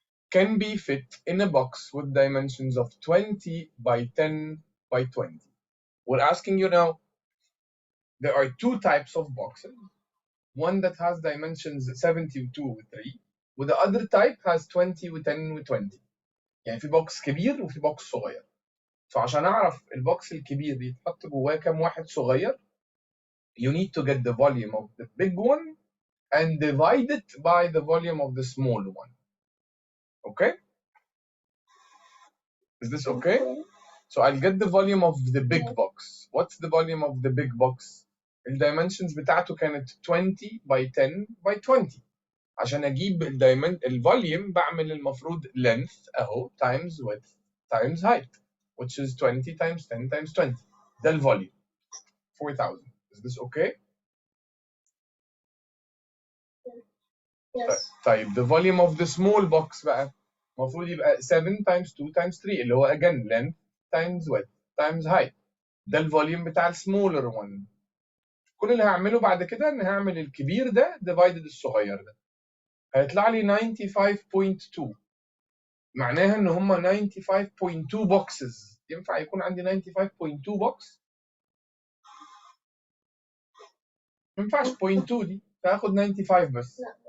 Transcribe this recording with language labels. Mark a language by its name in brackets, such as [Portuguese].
[English] Can be fit in a box with dimensions of 20 by 10 by 20. We're asking you now, there are two types of boxes. One that has dimensions 72 with 3 with the other type has 20 with 10 with 20. [Arabic] يعني في بوكس كبير وفي بوكس صغير. فعشان اعرف البوكس الكبير يتحط جواه كام واحد صغير, [English] you need to get the volume of the big one and divide it by the volume of the small one. Okay? Is this okay? So I'll get the volume of the big box. What's the volume of the big box? The dimensions [Arabic] بتاعته كانت [English] 20 by 10 by 20. [Arabic] عشان اجيب الفوليوم بعمل المفروض [English] length اهو times width times height which is 20 times 10 times 20. [Arabic] ده الفوليوم [English] 4,000. Is this okay? Yes. طيب the volume of the small box [Arabic] بقى المفروض يبقى [English] 7 times 2 times 3 [Arabic] اللي هو [English] again length times width times height. [Arabic] ده الفوليوم بتاع السمولر one. كل اللي هعمله بعد كده ان هعمل الكبير ده divided الصغير ده. هيطلع لي 95.2. معناها ان هم 95.2 boxes. ينفع يكون عندي 95.2 box؟ ما ينفعش 0.2 دي، فهاخد 95 بس.